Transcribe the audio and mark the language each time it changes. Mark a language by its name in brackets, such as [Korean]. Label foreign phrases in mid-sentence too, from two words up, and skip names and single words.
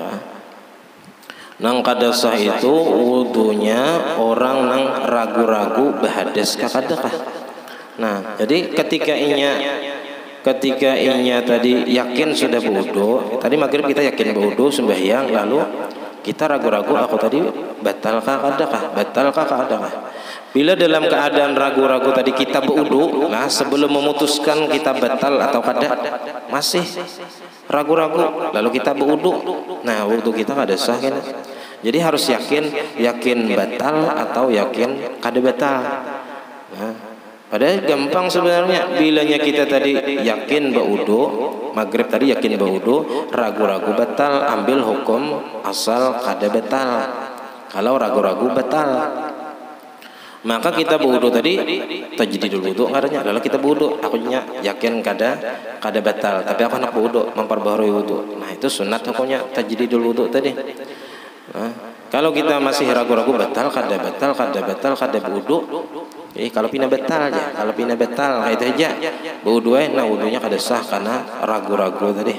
[Banjar] Nang kada sah itu wudunya orang nang ragu-ragu bahadas kakadakah. Nah, jadi ketika inya tadi yakin sudah berwudu, tadi maghrib kita yakin berwudu sembahyang, lalu kita ragu-ragu, aku tadi batalkah kadakah, batalkah kadakah. Bila dalam keadaan ragu-ragu tadi kita berwudu, nah sebelum memutuskan kita batal atau kada, masih ragu-ragu, lalu kita berwudu, nah wudu kita kada sah kan. Jadi harus yakin batal atau yakin kada batal. Nah, padahal gampang sebenarnya. Bilanya kita tadi yakin berwudu, maghrib tadi yakin berwudu, ragu-ragu batal, ambil hukum asal kada batal. Kalau ragu-ragu batal, maka kita berwudu tadi [Arabic] تجديد الوضوء [Banjar] ngaranya, lalu kita berwudu, aku yakin kada batal, tapi aku nak berwudu memperbaharui wudu. Nah, itu sunat hukumnya [Arabic] تجديد الوضوء [Banjar] tadi. Nah, kalau kita masih ragu-ragu batal kada berwudu, kalau pina batal aja, kalau pina batal kayak itu aja berwudu, nah wudunya kada sah karena ragu-ragu tadi.